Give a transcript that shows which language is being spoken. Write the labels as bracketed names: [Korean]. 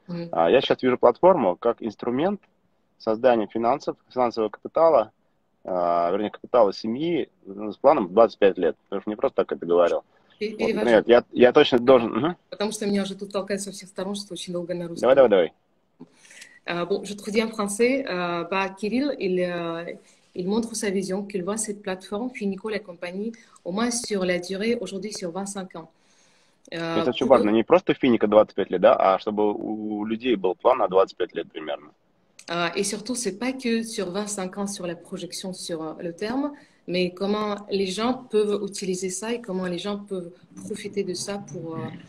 [Russian] Я сейчас вижу платформу как инструмент создания финансового капитала, вернее, капитала семьи с планом 25 лет. Потому что не просто так это говорил. Вот, например, я точно должен... Потому что меня уже тут толкают со всех сторон, что очень долго на русском. Давай. [French] Bon, je te redis en français, Kirill, il montre sa vision, qu'il voit cette plateforme, Finico, la compagnie, au moins sur la durée, aujourd'hui sur 25 ans. [Russian] То есть это очень важно, не просто Финика 25 лет, да, а чтобы у людей был план на 25 лет примерно. [French] Et surtout, c'est pas que sur 25 ans sur la projection sur le terme, mais comment les gens peuvent utiliser ça et comment les gens peuvent profiter de ça pour...